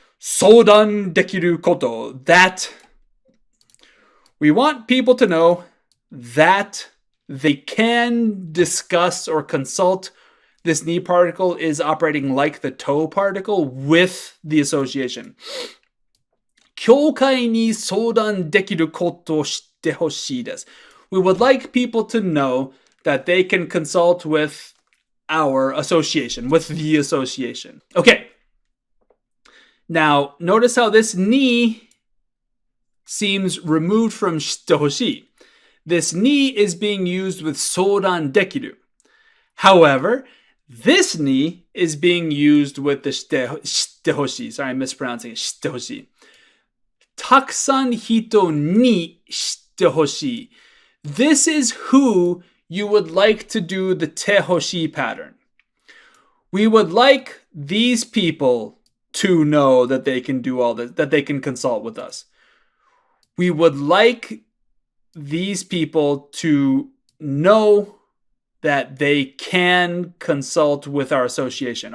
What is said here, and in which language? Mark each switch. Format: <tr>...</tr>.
<ja>Sodan dekiru koto.</ja> <en>That. We want people to know that they can discuss or consult. This ni particle is operating like the to particle with the association.</en> <ja>教会に相談できることを知ってほしいです.</ja> <en>We would like people to know that they can consult with our association, with the association. Okay. Now, notice how this ni seems removed from 知ってほしい. This ni is being used with 相談できる. However, this ni is being used with the 知ってほしい. Sorry, I'm mispronouncing it.</en> <ja>知ってほしい. たくさん人に知ってほしい.</ja> <en>This is who you would like to do the てほしい pattern. We would like these people to know that they can do all this, that they can consult with us. We would like these people to know that they can consult with our association.</en>